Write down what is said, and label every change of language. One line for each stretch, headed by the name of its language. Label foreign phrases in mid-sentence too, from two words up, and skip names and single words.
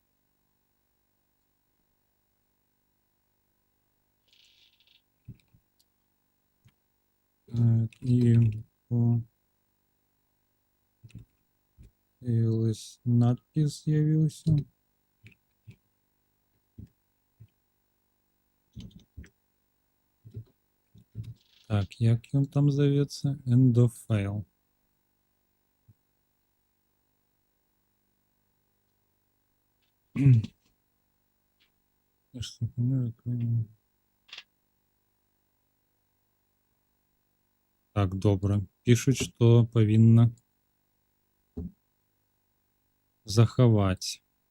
Belarusian: Так, і
Russian: появилась надпись
Belarusian: з'явіўся. Так, як ён там завецца?
English: End of file.
Belarusian: Так, добра. Пішуць, што павінна захаваць.